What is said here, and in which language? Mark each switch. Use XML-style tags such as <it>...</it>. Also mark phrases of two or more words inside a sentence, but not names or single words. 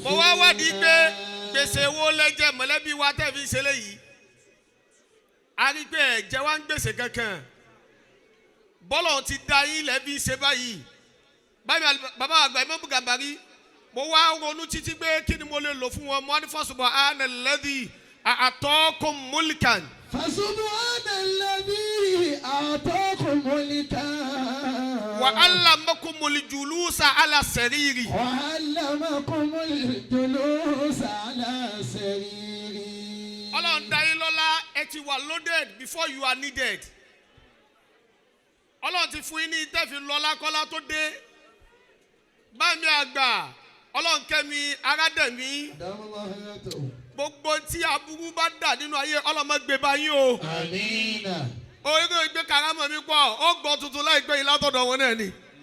<yo>Mo wá wádìí pé gbèsè wo lẹ́jẹ̀ mọ̀lẹ́bí wa tẹ̀ fi ṣe léyìí. A rí pé ẹ̀jẹ̀ wa ń gbèsè kankan. Bọ́lọ̀ ti da yín lẹ́bí ṣe báyìí. Bàbá Àgbà Ìmámù Gàmbàrí, mo wá ronú títí pé kí ni mo lè lò fún wọn.</yo> <ar>Mo wá ní سبحان الذي أعطاكم ملكا. فسبحان الذي أعطاكم ملكا. وعلمكم الجلوس على السرير. وعلمكم الجلوس على السرير.</ar> <yo>Ọlọ́run dá yín lọ́lá, ẹ ti wà</yo> <en>loaded before you are needed.</en> <yo>Ọlọ́run ti fún yín ní ìtẹ́fi lọ́lá kọ́lá tó dé. Bámi Àgbà Olohunkemi Arádẹ̀mí. Gbogbo tí aburú bá dà nínú ayé Ọlọ́run gbé bá yín o. Àmín. Orílẹ̀ èdè karamọ̀ mi pọ̀, ó gbọ́ tuntun láìpẹ́ yìí látọ̀dọ̀ wọn náà ni.</yo>